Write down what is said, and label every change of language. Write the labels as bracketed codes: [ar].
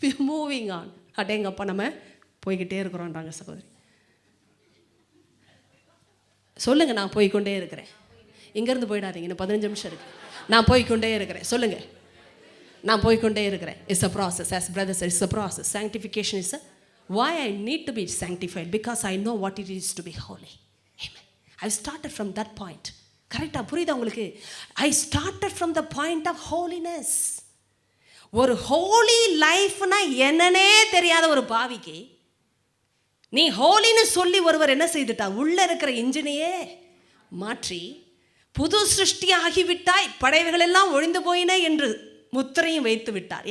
[en] Moving on. [ta] அடேங்கப்பா, நம்ம போய்கிட்டே இருக்கிறோன்றாங்க சகோதரி. சொல்லுங்க, நான் போய்கொண்டே இருக்கிறேன். இங்கேருந்து போயிடாதீங்க, இன்னும் 15 நிமிஷம் இருக்கு. நான் போய்கொண்டே இருக்கிறேன். சொல்லுங்க, நான் போய்கொண்டே இருக்கிறேன். [en] It's a process. as brothers, it's a process. Sanctification is a why I need to be sanctified, because I know what it is to be holy. Amen. I started from that point. [ta] கரெக்டா புரியுதா உங்களுக்கு? [en] I started from the point of holiness. [ta] ஒரு ஹோலி லைஃப்னா என்னன்னே தெரியாத ஒரு பாவிக்கு நீ ஹோலின்னு சொல்லி ஒருவர் என்ன செய்துட்டா? உள்ள இருக்கிற இன்ஜினையே மாற்றி புது சிருஷ்டி ஆகிவிட்டாய், படைவுகள் எல்லாம் ஒழிந்து போயின என்று முத்திரையும் வைத்து விட்டார்.